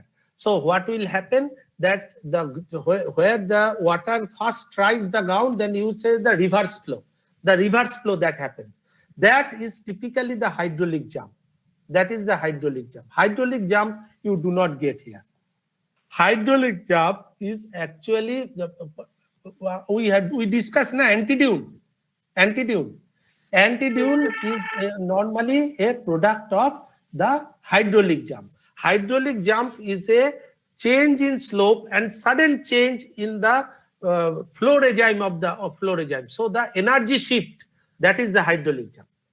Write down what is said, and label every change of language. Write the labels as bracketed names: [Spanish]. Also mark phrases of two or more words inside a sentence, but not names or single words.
[English] So what will happen, that where the water first strikes the ground, then you say the reverse flow that happens. That is typically the hydraulic jump. That is the hydraulic jump. Hydraulic jump you do not get here. Hydraulic jump is actually we discussed na antidune. Antidune is normally a product of the hydraulic jump. Hydraulic jump is a change in slope and sudden change in the flow regime of the flow regime. So the energy shift, that is the hydraulic jump.